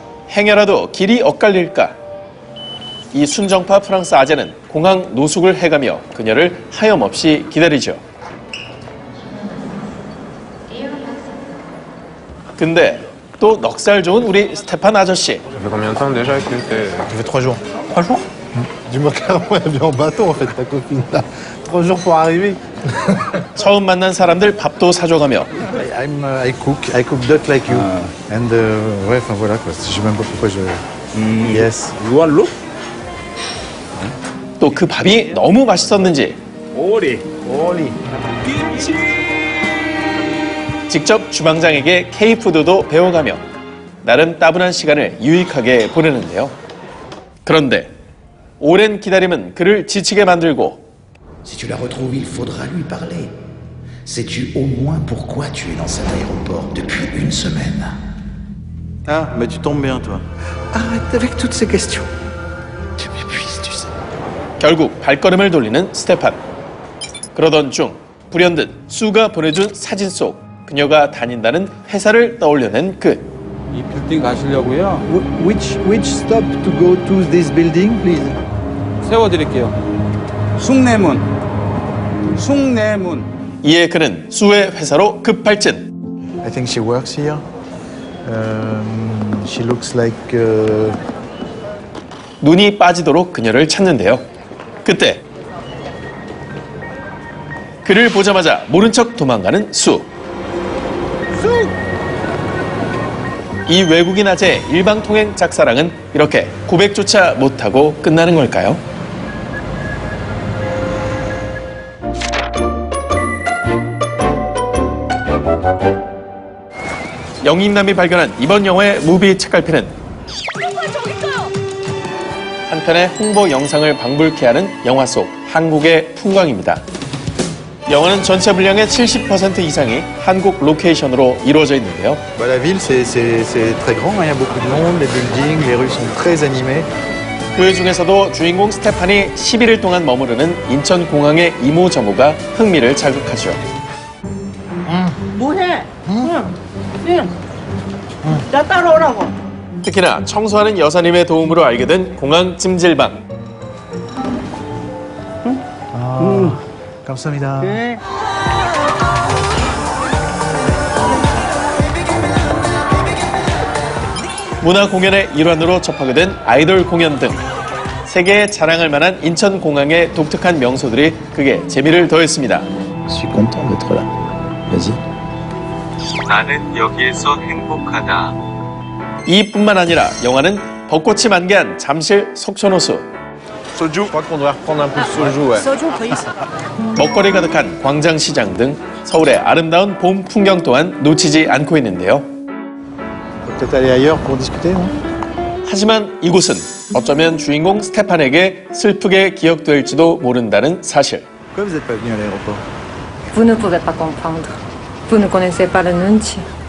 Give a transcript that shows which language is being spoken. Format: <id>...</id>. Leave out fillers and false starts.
<ko>행여라도 길이 엇갈릴까? 이 순정파 프랑스 아재는 공항 노숙을 해가며 그녀를 하염없이 기다리죠. 근데 또 넉살 좋은 우리 스테판 아저씨.</ko> <fr>Ça fait combien de temps déjà que t'es... Ça fait 3 jours. 3 jours? Dis-moi carrément, elle vient en bateau en fait, ta copine là. 3 jours pour arriver.</fr> <ko>처음 만난 사람들 밥도 사줘가며</ko> <en>I cook duck like you.</en> <fr>And ouais, enfin voilà quoi. Je sais même pas pourquoi je.</fr> <en>Yes. Wallo?</en> <ko>또 그 밥이 너무 맛있었는지 오리. 직접 주방장에게 K푸드도 배워가며 나름 따분한 시간을 유익하게 보내는데요. 그런데 오랜 기다림은 그를 지치게 만들고</ko> <fr>Si tu la retrouves, il faudra lui parler. Sais-tu au moins pourquoi tu es dans cet aéroport depuis une semaine? Ah, mais tu tombes bien, toi. Arrête avec toutes ces questions. Tu m'épuises, tu sais.</fr> <ko>결국 발걸음을 돌리는 스테판. 그러던 중 불현듯 수가 보내준 사진 속 그녀가 다닌다는 회사를 떠올려낸 그. 이 빌딩 가시려고요?</ko> <en>Which stop to go to this building, please?</en> <ko>세워드릴게요. 숭례문. 이에 그는 수의 회사로 급발진.</ko> <en>I think she works here. She looks like.</en> <ko>눈이 빠지도록 그녀를 찾는데요. 그때 그를 보자마자 모른 척 도망가는 수. 이 외국인 아재의 일방통행 짝사랑은 이렇게 고백조차 못하고 끝나는 걸까요? 영익남이 발견한 이번 영화의 무비 책갈피는 한편의 홍보 영상을 방불케 하는 영화 속 한국의 풍광입니다. 영화는 전체 분량의 70% 이상이 한국 로케이션으로 이루어져 있는데요.</ko> <fr>La ville, c'est très grand. Il y a beaucoup de monde, les buildings, les rues sont très animées.</fr> <ko>그 중에서도 주인공 스테판이 11일 동안 머무르는 인천공항의 이모저모가 흥미를 자극하죠. 뭐해? 나 따라오라고. 특히나 청소하는 여사님의 도움으로 알게 된 공항 찜질방. 감사합니다. 문화 공연의 일환으로 접하게 된 아이돌 공연 등 세계에 자랑할 만한 인천공항의 독특한 명소들이 그게 재미를 더했습니다.</ko> <fr>Je suis content d'être là. Vas-y.</fr> <ko>나는 여기에서 행복하다. 이뿐만 아니라 영화는 벚꽃이 만개한 잠실 속초노수.</ko> <fr>Soju, je crois qu'on doit reprendre un peu de soju, ouais.</fr> <ko>소주 please. 먹거리 가득한 광장시장 등 서울의 아름다운 봄 풍경 또한 놓치지 않고 있는데요.</ko> <fr>Peut-être aller ailleurs pour discuter, non?</fr> <ko>하지만 이곳은 어쩌면 주인공 스테판에게 슬프게 기억될지도 모른다는 사실.</ko> <fr>Pourquoi vous n'êtes pas venu à l'aéroport? Vous ne pouvez pas comprendre. Vous ne connaissez pas le nunchi.</fr>